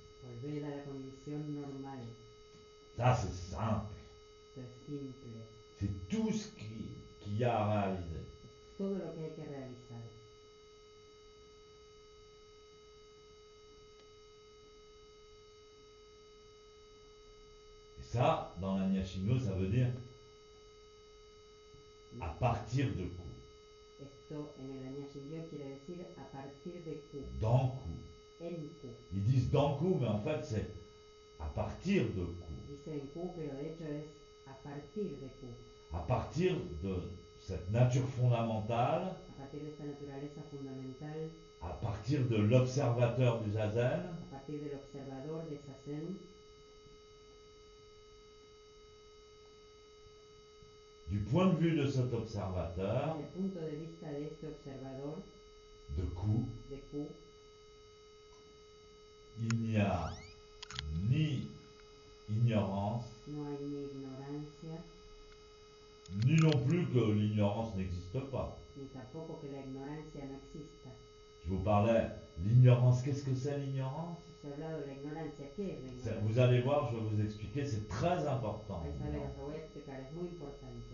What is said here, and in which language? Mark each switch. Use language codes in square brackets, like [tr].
[es] Volver a la condición normal. [fr] Ça c'est simple. [es] Esto es simple. [fr] C'est tout ce qu'il y a à réaliser. [es] Es todo lo que hay que realizar. [fr] Et ça, dans la Nyashingyo, ça veut dire à partir de Ku. [es] Esto en el Anya Shingyo quiere decir a partir de Ku, [fr] Dans Ku. [es] en Ku. [fr] Ils disent dans Ku, mais en fait c'est à partir de Ku. [es] Dice en Ku, pero de hecho es a partir de Ku. [fr] À partir de cette nature fondamentale, [es] A partir de esta naturaleza fundamental, [fr] à partir de l'observateur du Zazen, [es] a partir del observador de Zazen, [fr] du point de vue de cet observateur, [es] desde el punto de vista de este observador [fr] de Ku, [es] de Ku, [fr] il n'y a ni ignorance, [es] no hay ni ignorancia, [fr] ni non plus que l'ignorance n'existe pas. [es] ni tampoco que la ignorancia no exista. [fr] Je vous parlais, l'ignorance, qu'est-ce que c'est l'ignorance? [es] Os he hablado de la ignorancia. ¿Qué es la ignorancia? [fr] Vous allez voir, je vais vous expliquer, c'est très important. [es] Vais a ver, os lo voy a explicar, es muy importante.